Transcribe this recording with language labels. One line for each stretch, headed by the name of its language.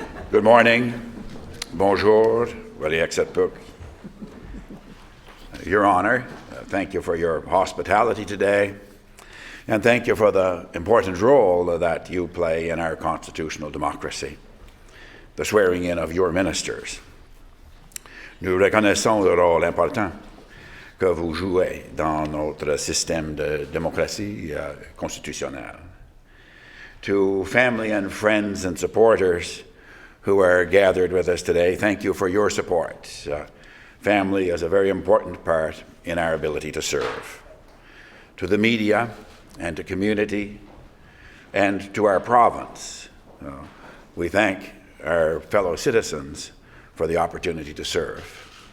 English: Good morning. Bonjour. Very acceptable. Your Honor, thank you for your hospitality today, and thank you for the important role that you play in our constitutional democracy, the swearing in of your ministers.
French: Nous reconnaissons le rôle important que vous jouez dans notre système de démocratie constitutionnelle.
English: To family and friends and supporters who are gathered with us today, thank you for your support. Family is a very important part in our ability to serve. To the media and to community and to our province, we thank our fellow citizens for the opportunity to serve.